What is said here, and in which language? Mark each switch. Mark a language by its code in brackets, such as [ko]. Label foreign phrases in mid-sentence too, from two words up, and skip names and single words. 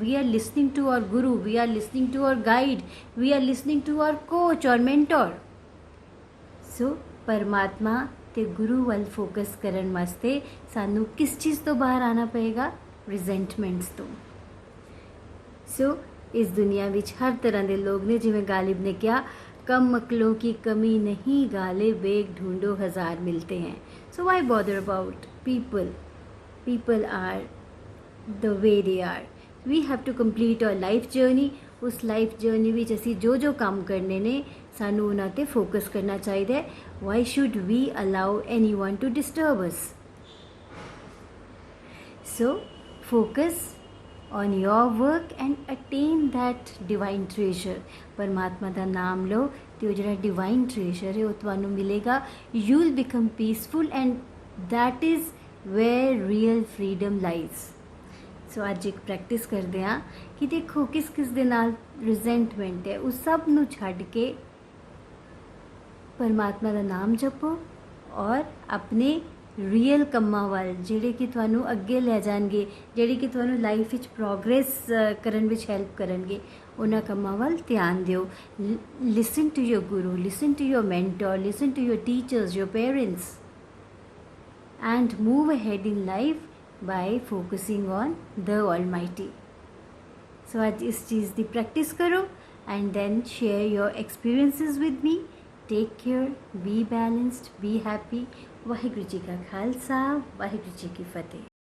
[en] we are listening to our guru, we are listening to our guide, we are listening to our coach or mentor. [pa] ਸੋ ਪਰਮਾਤਮਾ ਤੇ ਗੁਰੂ ਵੱਲ ਫੋਕਸ ਕਰਨ ਵਾਸਤੇ ਸਾਨੂੰ ਕਿਸ ਚੀਜ਼ ਤੋਂ ਬਾਹਰ ਆਣਾ ਪਏਗਾ? ਰਿਜ਼ੈਂਟਮੈਂਟਸ ਤੋਂ। ਸੋ ਇਸ ਦੁਨੀਆ ਵਿੱਚ ਹਰ ਤਰ੍ਹਾਂ ਦੇ ਲੋਕ ਨੇ, ਜਿਵੇਂ ਗਾਲਿਬ ਨੇ ਕਿਹਾ, [hi] कम अक्लों की कमी नहीं, गाले बेग ढूंढो हज़ार मिलते हैं। [en] So why bother about people? People are the way they are. We have to complete our life journey. [pa] उस [en] life journey [pa] ਵਿੱਚ ਅਸੀਂ ਜੋ ਜੋ ਕੰਮ ਕਰਨੇ ਨੇ ਸਾਨੂੰ ਉਹਨਾਂ ਤੇ ਫੋਕਸ ਕਰਨਾ ਚਾਹੀਦਾ ਹੈ। [en] Why should we allow anyone to disturb us? So focus on your work and attain that divine treasure। [pa] परमात्मा ਦਾ ਨਾਮ ਲਓ ਤੇ ਉਹ ਜਿਹੜਾ [en] divine treasure [pa] ਹੈ ਉਹ ਤੁਹਾਨੂੰ ਮਿਲੇਗਾ। [en] you will become peaceful and that is where real freedom lies। [pa] ਸੋ ਅੱਜ ਇੱਕ ਪ੍ਰੈਕਟਿਸ ਕਰਦੇ ਹਾਂ ਕਿ ਦੇਖੋ ਕਿਸ ਕਿਸ ਦੇ ਨਾਲ ਰਿਜ਼ੈਂਟਮੈਂਟ ਹੈ, ਉਸ ਸਭ ਨੂੰ ਛੱਡ ਕੇ ਪਰਮਾਤਮਾ ਦਾ ਨਾਮ ਜਪੋ ਔਰ ਆਪਣੇ ਰੀਅਲ ਕੰਮਾਂ ਵੱਲ, ਜਿਹੜੇ ਕਿ ਤੁਹਾਨੂੰ ਅੱਗੇ ਲੈ ਜਾਣਗੇ, ਜਿਹੜੇ ਕਿ ਤੁਹਾਨੂੰ ਲਾਈਫ ਵਿੱਚ ਪ੍ਰੋਗਰੈਸ ਕਰਨ ਵਿੱਚ ਹੈਲਪ ਕਰਨਗੇ, ਉਹਨਾਂ ਕੰਮਾਂ ਵੱਲ ਧਿਆਨ ਦਿਓ। [en] listen to your guru, listen to your mentor, listen to your teachers, your parents and move ahead in life by focusing on the Almighty। So [hi] आज इस चीज़ की प्रैक्टिस करो [en] and then share your experiences with me। Take care, be balanced, be happy। [pa] ਵਾਹਿਗੁਰੂ ਜੀ ਕਾ ਖ਼ਾਲਸਾ, ਵਾਹਿਗੁਰੂ ਜੀ ਕੀ ਫ਼ਤਹਿ।